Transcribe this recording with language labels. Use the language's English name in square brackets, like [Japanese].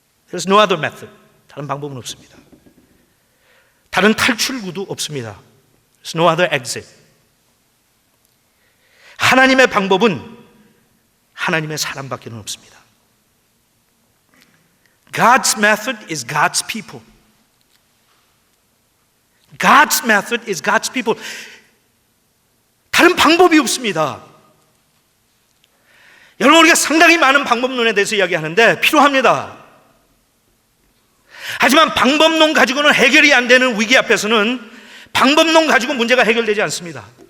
[English] There's no other method. [Korean] 다른 방법은 없습니다. 다른 탈출구도 없습니다. [English] There's no other exit. [Korean] 하나님의 방법은 하나님의 사람밖에 없습니다. [English] God's method is God's people. God's method is God's people. [Korean] 다른 방법이 없습니다. 여러분, 우리가 상당히 많은 방법론에 대해서 이야기하는데 필요합니다. 하지만 방법론 가지고는 해결이 안 되는 위기 앞에서는 방법론 가지고 문제가 해결되지 않습니다.